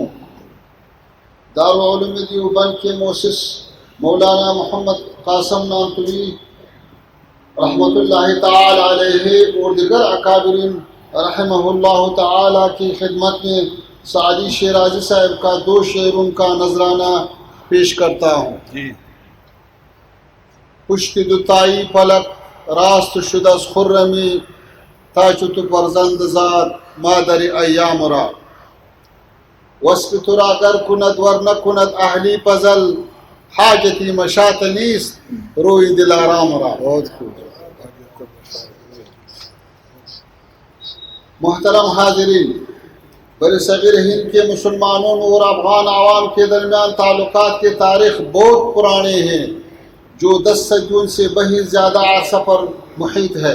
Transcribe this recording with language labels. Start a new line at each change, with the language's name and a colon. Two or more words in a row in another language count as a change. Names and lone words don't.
Urdu: دارالعلوم دیوبند کے مؤسس مولانا محمد قاسم نانتوی
Arabic: رحمۃ اللہ تعالی علیہ
Urdu: اور دیگر اکابرین
Arabic: رحمہ اللہ تعالی
Urdu: کی خدمت میں سعدی شیرازی صاحب کا 2 شعروں کا نذرانہ پیش کرتا ہوں۔
Persian: پشت دوتائی فلک راست شد از خرمی، تا چو تو فرزند زاد مادر ایام را، وصف تو را گر کند ور نکند اهلی پزل، حاجتی مشاط نیست روی دل آرام را.
Urdu: بہت خوب. محترم حاضرین، برصغیر ہند کے مسلمانوں اور افغان عوام کے درمیان تعلقات کی تاریخ بہت پرانے ہیں، جو 10 صدیوں سے بہت زیادہ عرصہ پر محیط ہے.